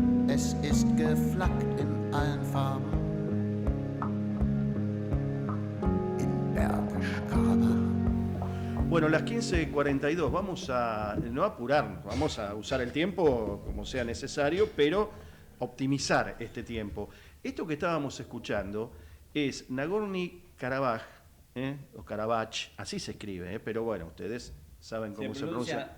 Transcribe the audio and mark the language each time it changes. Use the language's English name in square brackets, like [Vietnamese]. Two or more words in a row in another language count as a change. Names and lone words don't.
[German] Es ist geflaggt in allen Farben. In Bergisch Gladbach. [Spanish] Bueno, las 15:42, vamos a no apurarnos, vamos a usar el tiempo como sea necesario, pero optimizar este tiempo. Esto que estábamos escuchando es Nagorno-Karabaj, o Karabach, así se escribe, pero bueno, ustedes saben cómo se pronuncia.